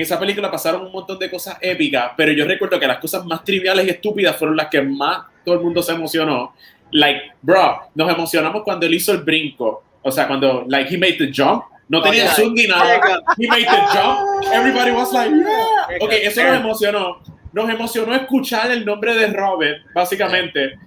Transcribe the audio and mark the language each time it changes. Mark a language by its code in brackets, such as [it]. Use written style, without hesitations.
[es] esa película pasaron un montón de cosas épicas, pero yo recuerdo que las cosas más triviales y estúpidas fueron las que más todo el mundo se emocionó. [en] Like, bro, [es] nos emocionamos cuando él hizo el brinco. O sea, cuando, [en] like, he made the jump. [es] No tenía el zoom ni nada. [en] He made the jump. Everybody was like, yeah. [es] Ok, eso nos emocionó. Nos emocionó escuchar el nombre de Robert, básicamente.